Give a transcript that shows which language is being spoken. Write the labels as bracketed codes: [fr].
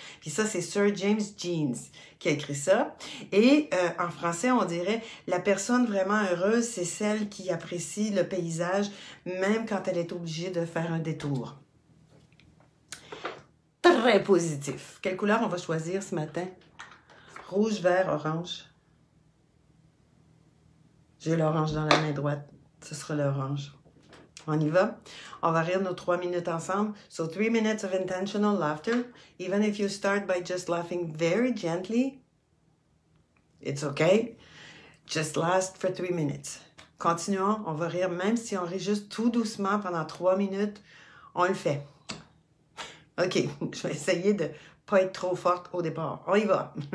[fr] Puis ça, c'est Sir James Jeans qui a écrit ça. Et en français, on dirait, la personne vraiment heureuse, c'est celle qui apprécie le paysage, même quand elle est obligée de faire un détour. Très positif. Quelle couleur on va choisir ce matin? Rouge, vert, orange. J'ai l'orange dans la main droite. Ce sera l'orange. On y va? On va rire nos 3 minutes ensemble. [en] So 3 minutes of intentional laughter. Even if you start by just laughing very gently, it's okay. Just last for 3 minutes. [fr] Continuons. On va rire même si on rit juste tout doucement pendant 3 minutes. On le fait. OK, je vais essayer de ne pas être trop forte au départ. On y va.